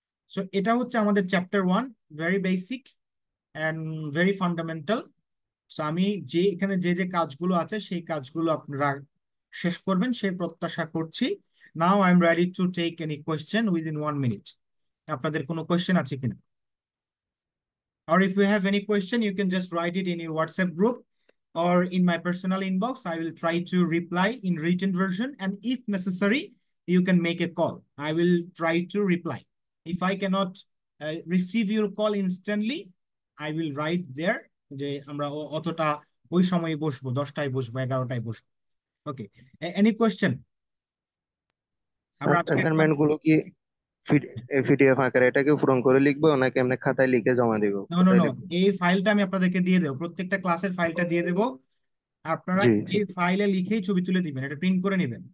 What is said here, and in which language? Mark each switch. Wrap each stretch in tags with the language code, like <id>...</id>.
<bn>So এটা হচ্ছে আমাদের chapter 1,</bn> <en>Very basic and very fundamental.</en> <bn>So আমি যে এখানে যে যে কাজগুলো আছে সেই কাজগুলো আপনারা শেষ করবেন সেই প্রত্যাশা করছি।</bn> <en>Now I am ready to take any question within 1 minute.</en> <bn>আপনাদের কোনো কোয়েশ্চেন আছে কিনা?</bn> <en>Or if you have any question, you can just write it in your WhatsApp group or in my personal inbox. I will try to reply in written version. And if necessary, you can make a call. I will try to reply. If I cannot receive your call instantly, I will write there</en> <bn>যে আমরা অতটা ওই সময় বসবো, 10টায় বসবো, 11টায় বসবো।</bn> <en>Okay, any question? আমরা</en> <bn>assignment গুলো কি পিডিএফ আকারে এটাকে পূরণ করে লিখবো নাকি এমনি খাতায় লিখে জমা দিব?</bn> <en>no no</en> <bn>কোথায়</bn> <en>no,</en> <bn>লিখবো? এই ফাইলটা আমি আপনাদেরকে দিয়ে দেবো, প্রত্যেকটা ক্লাসের ফাইলটা দিয়ে দেবো। আপনারা জি জি। এই ফাইলে লিখেই ছবি তুলে দিবেন, এটা প্রিন্ট করে নেবেন।</bn>